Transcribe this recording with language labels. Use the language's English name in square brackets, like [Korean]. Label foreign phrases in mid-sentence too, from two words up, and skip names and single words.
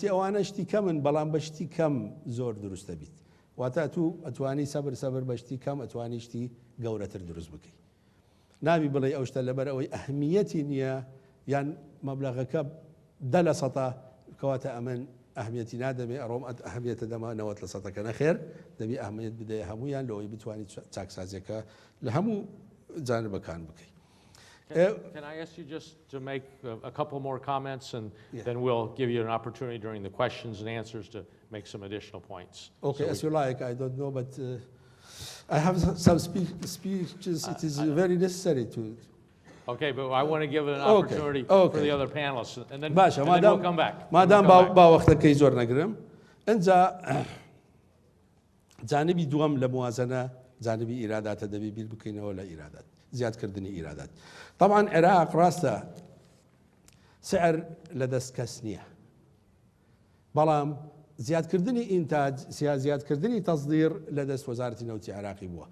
[Central Kurdish] ئەوانە شتی کەمن بەڵام بە شتی کەم زۆر دروستە بیت واتە ئەتوانی سەبر بە شتی کەم ئەتوانی شتی گەورەتر دروست بکەیت نابی بڵێ ئەو شتە لەبەر ئەوەی ئەهمیەتی نییە یان مەبلەغەکە 10% کەواتە ئەمن ئەهمیەتی نادەبێ ئەڕۆم ئەهمیەتە دەما 90% نەخێر دەبی ئەهمیەت بدەیە هەمویان لەوەی بتوانیت چاکسازیەکە لە هەموو جانبەکان بکەیت. [English] Can I ask you just to make a couple more comments, and then we'll give you an opportunity during the questions and answers to make some additional points. Okay, as you like. I don't know, but I have some speeches. It is very necessary to. Okay, but I want to give an opportunity for the other panelists, and then we'll come back. [Central Kurdish] مادام با وەختەکەی زۆر نەگرم ئەنجا جانبی دووەم لە موازنە جانبی ئیراداتە دەبی بیر بکەینەوە لە ئیرادات زیادکردنی ئیرادات. طبعا عێراق ڕاستە سعر لەدەست کەس نییە بەڵام زیادکردنی ئینتاج زیادکردنی تەصدیر لەدەست وەزارەتی نەوتی عێراقی بووە.